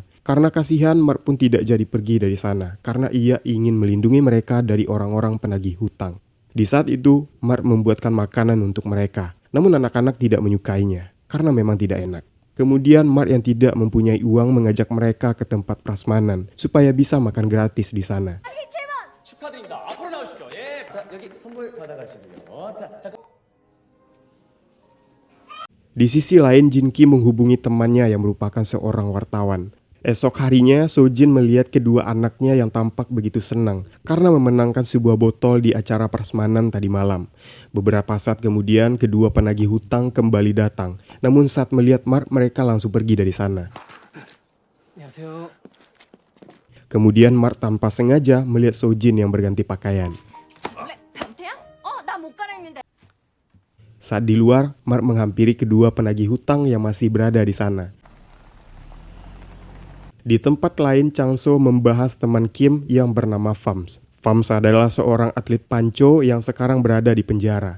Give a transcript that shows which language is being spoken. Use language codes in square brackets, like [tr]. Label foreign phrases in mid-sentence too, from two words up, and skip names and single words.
[id] Karena kasihan, Mark pun tidak jadi pergi dari sana, karena ia ingin melindungi mereka dari orang-orang penagih hutang. Di saat itu, Mark membuatkan makanan untuk mereka. Namun anak-anak tidak menyukainya, karena memang tidak enak. Kemudian Mark yang tidak mempunyai uang mengajak mereka ke tempat prasmanan supaya bisa makan gratis di sana. [ko] 축하드립니다. 앞으로 나오시죠. 예. 자, 여기 선물 받아가시고요. 자, 잠깐. [id] Di sisi lain, Jinki menghubungi temannya yang merupakan seorang wartawan. Esok harinya, Sojin melihat kedua anaknya yang tampak begitu senang karena memenangkan sebuah botol di acara prasmanan tadi malam. Beberapa saat kemudian, kedua penagih hutang kembali datang. Namun saat melihat Mark, mereka langsung pergi dari sana. [ko] 안녕하세요. [id] Kemudian Mark tanpa sengaja melihat Sojin yang berganti pakaian. [ko] 변태야? 나 못 갈아입는데. [id] Saat di luar, Mark menghampiri kedua penagih hutang yang masih berada di sana. Di tempat lain, Chang-so membahas teman Kim yang bernama Fams. Fams adalah seorang atlet panco yang sekarang berada di penjara.